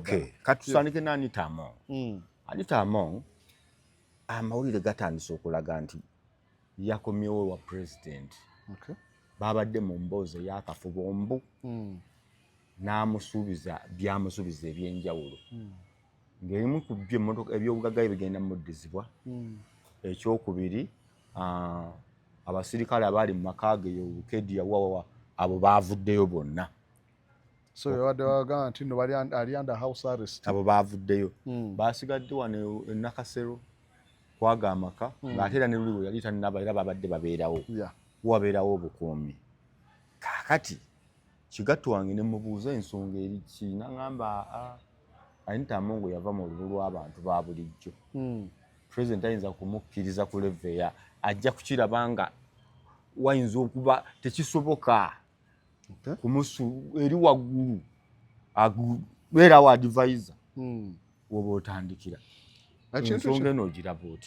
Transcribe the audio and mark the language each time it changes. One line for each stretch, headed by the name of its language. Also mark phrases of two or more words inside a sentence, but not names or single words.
Ganda: katusandike ne Anita Among. Anita Among amawulire gatandise okulaga nti yakomyewo wa pulezidenti babadde mu mboozi ey'akafubombu n'amusuubiza byamusuubiza ebyenjawulo ng'erimu ku byo emmotoka ebyobugagga bigenda muddizibwa ekyokubiri abasirikale abaali mu maka ge Bukedya wawawa abo baavuddeyo bonna so yabadde bagamba nti no bali ali
English: under house arrest
Ganda: abo baavuddeyo basigadde wano e Nakasero kwaga amaka ng'ate era ne luli yali tannaba era babadde babeerawo wabeerawo obukuumi kaakati kigatto wange ne mubuuza ensonga eri ki n'agamba Anita Among yava mu lulu lw'abantu ba bulijjo pulezidenti ayinza kumukkiriza ku leveya ajja kukiraba nga wayinza okuba tekisoboka eri waggulu beerawo advisor woba otandikira ensonga eno ogiraba otya